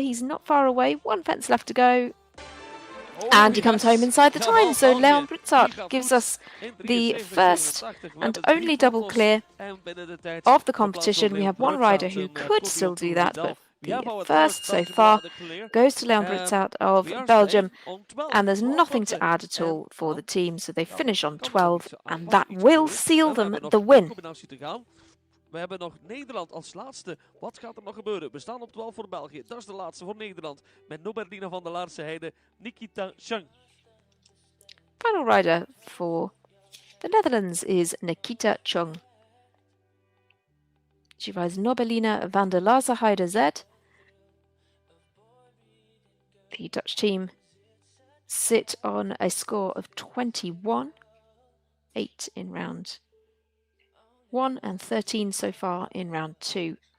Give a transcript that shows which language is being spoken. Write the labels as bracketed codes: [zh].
[en] He's not far away, 1 fence left to go. And he comes home inside the time, so Leon Brutzart gives us the first and only double clear of the competition. We have one rider who could still do that, but the first so far goes to Leon Brutzart of Belgium, and there's nothing to add at all for the team, so they finish on 12, and that will seal them the win. [nl] We hebben nog Nederland als laatste. Wat gaat er nog gebeuren? We staan op 12 voor België. Dat is de laatste voor Nederland. Met Noberlina van der Laarse Heide, Nikita Chung. [en] Final rider for the Netherlands is Nikita Chung. She rides Nobelina van der Laarse Heide Z. The Dutch team sit on a score of 21, 8 in round 1 and 13 so far in round 2.